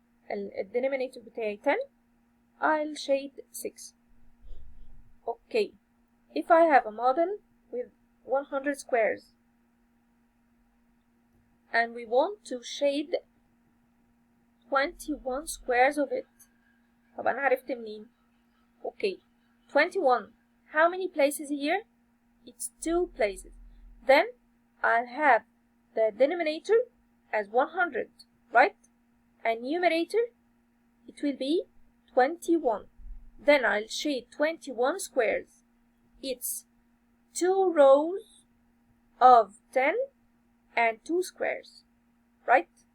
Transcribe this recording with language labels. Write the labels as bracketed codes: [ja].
[ar] الدينومينيتور بتاعي 10. [en] I'll shade 6. Okay. If I have a model with 100 squares and we want to shade 21 squares of it. [ar] طب أنا عرفت منين؟ Okay. [en] 21. How many places here? It's 2 places. Then I'll have the denominator as 100, right? And numerator, it will be 21. Then I'll shade 21 squares. It's 2 rows of 10 and 2 squares, right?